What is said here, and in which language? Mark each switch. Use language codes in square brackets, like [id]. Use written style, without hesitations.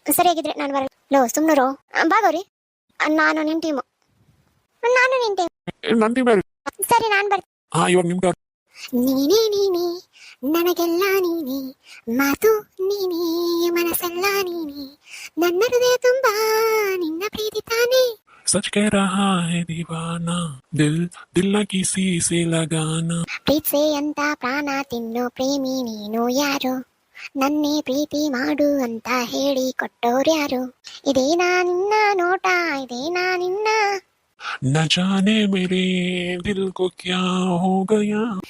[kn] ಸರಿಯಾಗಿದ್ರೆ ನಾನು ಬರಲ್ಲ. ಲೋ ಸುಮ್ನರು. ಬಾ ಗೌರಿ. ನಾನು ನಿನ್ ಟೀಮು. ನಾನು ನಿನ್ ಟೀಮ್. ನನ್ ಟೀಮ್ ಯಾರು? ಸರಿ ನಾನ್ ಬರ್ತೀನಿ. ಇವಾಗ ನಿಮ್ ಟರ್ನ್. ನೀನೇ ನನಗೆಲ್ಲ ನೀನೇ, ಮಾತು ನೀನೇ, ಮನಸ್ಸೆಲ್ಲ ನೀನೇ, ನನ್ನ ಹೃದಯ ತುಂಬಾ ನಿನ್ನ ಪ್ರೀತಿ ತಾನೇ. [hi] सच कह रहा है दीवाना दिल दिल न किसी से लगाना. [kn] ಪ್ರೀತ್ಸೆ ಅಂತ ಪ್ರಾಣ ತಿನ್ನೋ ಪ್ರೇಮಿ ನೀನು ಯಾರು, ನನ್ನೇ ಪ್ರೀತಿ ಮಾಡು ಅಂತ ಹೇಳಿ ಕೊಟ್ಟೋರ್ಯಾರು. ಇದೇನಾ ನಿನ್ನ ನೋಟ, ಇದೇನಾ ನಿನ್ನ. [hi] न जाने मेरे दिल को क्या हो गया.